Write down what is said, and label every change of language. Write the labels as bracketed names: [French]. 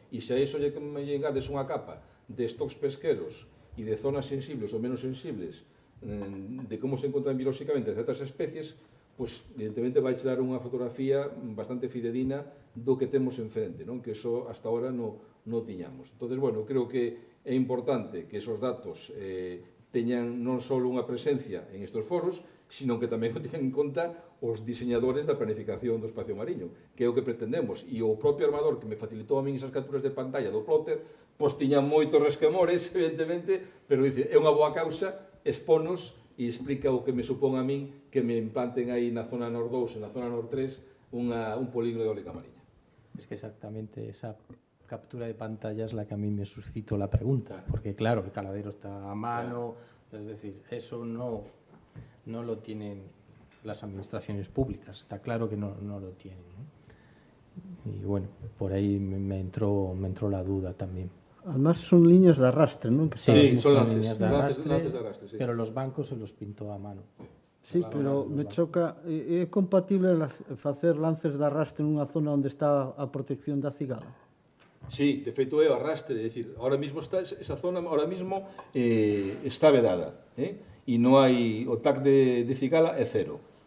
[Galician] E se a iso lle engades unha capa de stocks pesqueros e de zonas sensibles ou menos sensibles de como se encontran biolóxicamente certas especies, pois evidentemente vai dar unha fotografía bastante fidedigna do que temos enfrente, non? Que eso [Spanish] hasta ahora [Galician] non tiñamos. Entonces, bueno, creo que é importante que esos datos teñan non só unha presencia en estes foros, sino que tamén o teñan en conta os diseñadores da planificación do espacio mariño, que é o que pretendemos. E o propio armador que me facilitou a min esas capturas de pantalla do plotter, pois tiña moitos resquemores, evidentemente, pero dice, é unha boa causa, exponos e explica o que me supón a min que me implanten aí na zona Nord 2 e na zona Nord 3 un polígono de eólica mariña. [Spanish] Es que exactamente esa captura de pantalla es la que a mí me suscitó la pregunta, porque claro, el caladero está a mano, es decir, eso no lo tienen las administraciones públicas, está claro que no lo tienen, ¿no? Y bueno, por ahí me entró la duda también. Además son líneas de arrastre, ¿no? Sí, son líneas de arrastre, sí. Pero los bancos se los pintó a mano. [Galician] Sí, pero me choca, é compatible facer lances de arrastre nunha zona onde está a protección da cigala? Sí, de feito é o arrastre, é dicir, [Spanish] ahora mismo [Galician] esa zona ahora mismo está vedada, e non hai, o TAC de cigala é cero.